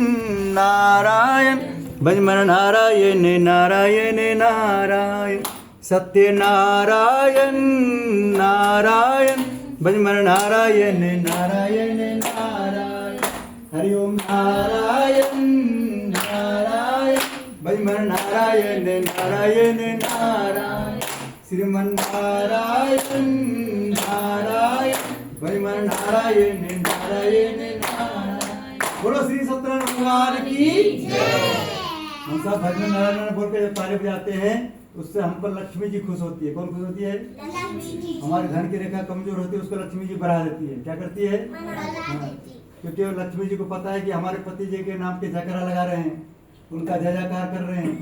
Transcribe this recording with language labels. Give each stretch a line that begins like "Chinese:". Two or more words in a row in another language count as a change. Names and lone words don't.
Hindi: नारायण भजमन नारायण नारायण नारायण सत्य नारायण नारायण भजमन नारायण नारायण नारायण हरि ओम नारायण नारायण भजमन नारायण नारायण नारायण श्रीमन नारायण नारायण भजमन नारायण नारायण नारायण। बोलो श्री सत्यनारायण भगवान की जय। हम सब भजमन नारायण बोल के जब ताली बजाते हैं उससे हम पर लक्ष्मी जी खुश होती है। कौन खुश होती है? हमारे धन की रेखा कमजोर होती है उसको लक्ष्मी जी बढ़ा देती है। क्या करती है? क्योंकि लक्ष्मी जी को पता है कि हमारे पति जी के नाम पे जयकारा लगा रहे हैं, उनका जय जयकार कर रहे हैं।